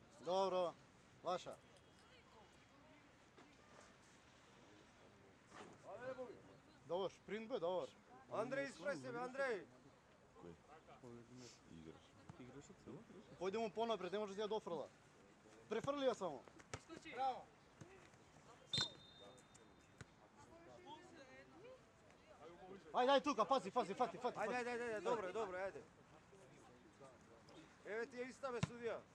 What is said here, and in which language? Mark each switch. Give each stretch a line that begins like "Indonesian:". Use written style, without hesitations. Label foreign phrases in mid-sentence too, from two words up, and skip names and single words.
Serbian: Dobro, vaša. Dobar, sprint bе, dobar. Andrej, ispred sebe, Andrej!
Macedonian: Pojdemo понапред, не може да ја дофрла. Префрли ја само. Браво! Ајде, тука, пази. Ајде, добро, ајде. Еве ти ја истаме, судија.